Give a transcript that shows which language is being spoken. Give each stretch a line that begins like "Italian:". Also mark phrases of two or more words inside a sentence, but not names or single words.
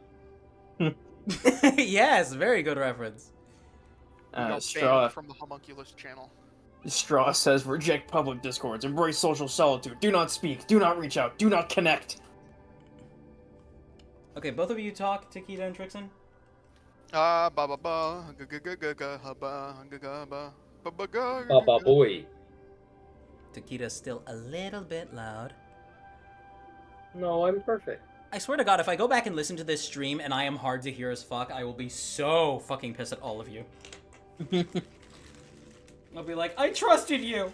English: Yes, very good reference. We got Straw banned from the homunculus channel. Straw says, reject public discords, embrace social solitude, do not speak, do not reach out, do not connect. Okay, both of you talk, Takeda and Trixon. Ba ba ba ga ga ga ga ga ha ba ga ga ba ba ba ga ga Baba ga. boy. Takeda's still a little bit loud. No, I'm perfect. I swear to God, if I go back and listen to this stream and I am hard to hear as fuck, I will be so fucking pissed at all of you. I'll be like, I trusted you!